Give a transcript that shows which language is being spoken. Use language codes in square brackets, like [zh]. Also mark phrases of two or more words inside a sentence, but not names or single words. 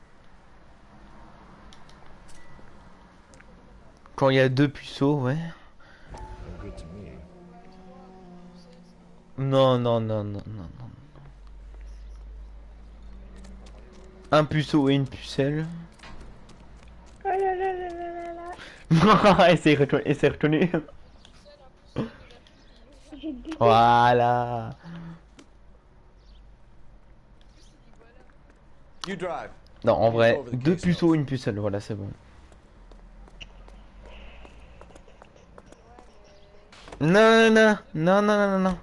[fr] Quand il y a deux puceaux, ouais. Non, non, non, non, non, non. Un puceau et une pucelle. Oh là là là là là là. Et c'est reconnu. Voilà. [en] You drive. [fr] Non, en vrai, deux puceaux, une pucelle, voilà, c'est bon. Non, non, non, non, non, non, non.